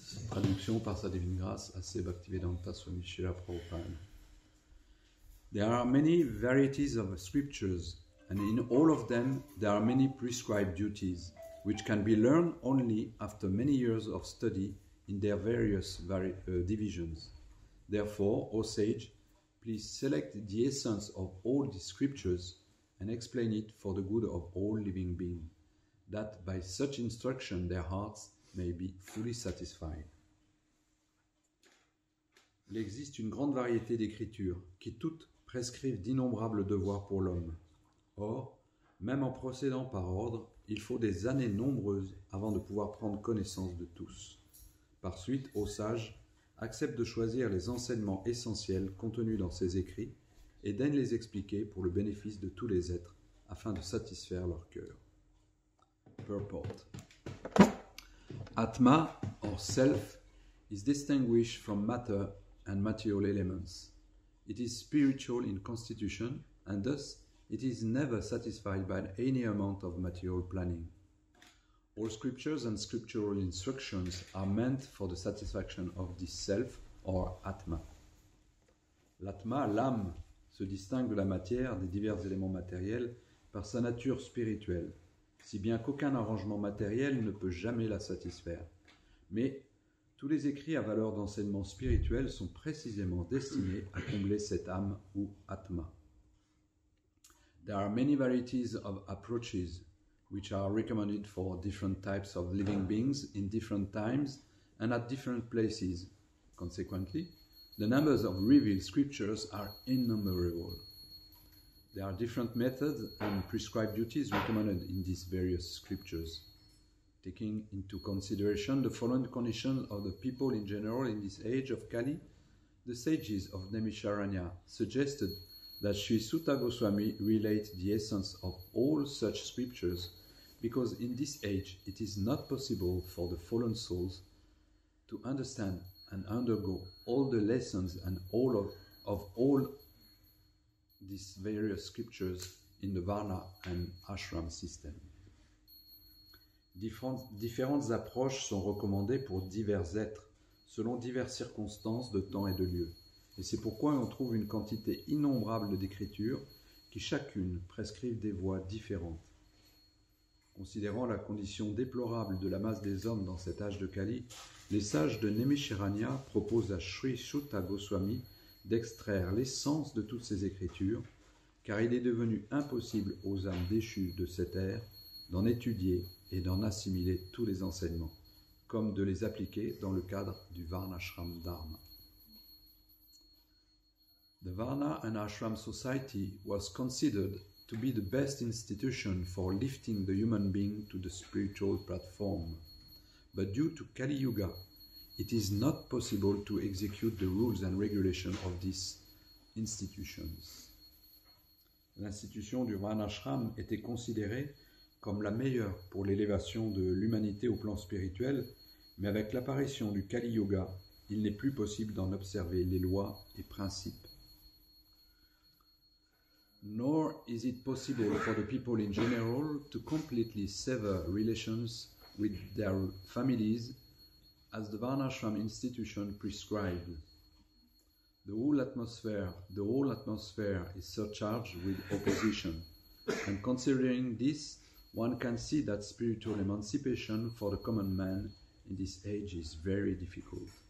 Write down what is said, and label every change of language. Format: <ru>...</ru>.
<fr>Traduction par sa divine grâce, A.C. Bhaktivedanta Swami Srila Prabhupada.</fr> <en>There are many varieties of scriptures, and in all of them there are many prescribed duties, which can be learned only after many years of study in their various divisions. Therefore, O sage, please select the essence of all the scriptures and explain it for the good of all living beings, that by such instruction their hearts may be fully satisfied.</en> <fr>Il existe une grande variété d'écritures qui toutes prescrivent d'innombrables devoirs pour l'homme. Or, même en procédant par ordre, il faut des années nombreuses avant de pouvoir prendre connaissance de tous. Par suite, ô sage, accepte de choisir les enseignements essentiels contenus dans ces écrits et daigne les expliquer pour le bénéfice de tous les êtres afin de satisfaire leur cœur.</fr> <en>Purport. Atma, or self, is distinguished from matter and material elements. It is spiritual in constitution, and thus it is never satisfied by any amount of material planning. All scriptures and scriptural instructions are meant for the satisfaction of this self, or Atma.</en> <fr>L'Atma, l'âme, se distingue de la matière, des divers éléments matériels, par sa nature spirituelle, si bien qu'aucun arrangement matériel ne peut jamais la satisfaire. Mais tous les écrits à valeur d'enseignement spirituel sont précisément destinés à combler cette âme ou Atma.</fr> <en>There are many varieties of approaches which are recommended for different types of living beings in different times and at different places. Consequently, the numbers of revealed scriptures are innumerable. There are different methods and prescribed duties recommended in these various scriptures. Taking into consideration the following conditions of the people in general in this age of Kali, the sages of Naimisharanya suggested that Sri Sutta Goswami relate the essence of all such scriptures, because in this age it is not possible for the fallen souls to understand and undergo all the lessons and all of all these various scriptures in the Varna and Ashram system.</en> <fr>Différentes approches sont recommandées pour divers êtres, selon diverses circonstances de temps et de lieu. Et c'est pourquoi on trouve une quantité innombrable d'écritures qui chacune prescrivent des voies différentes. Considérant la condition déplorable de la masse des hommes dans cet âge de Kali, les sages de Naimisharanya proposent à Sri Sutta Goswami d'extraire l'essence de toutes ces écritures, car il est devenu impossible aux âmes déchues de cette ère d'en étudier et d'en assimiler tous les enseignements, comme de les appliquer dans le cadre du Varnashram Dharma.</fr> <en>The Varna and Ashram society was considered to be the best institution for lifting the human being to the spiritual platform. But due to Kali Yuga, it is not possible to execute the rules and regulations of these institutions.</en> <fr>L'institution du Varnashram était considérée comme la meilleure pour l'élévation de l'humanité au plan spirituel, mais avec l'apparition du Kali Yuga, il n'est plus possible d'en observer les lois et principes.</fr> <en>Nor is it possible for the people in general to completely sever relations with their families as the Varnashram institution prescribed. The whole atmosphere is surcharged with opposition, and considering this, one can see that spiritual emancipation for the common man in this age is very difficult.</en>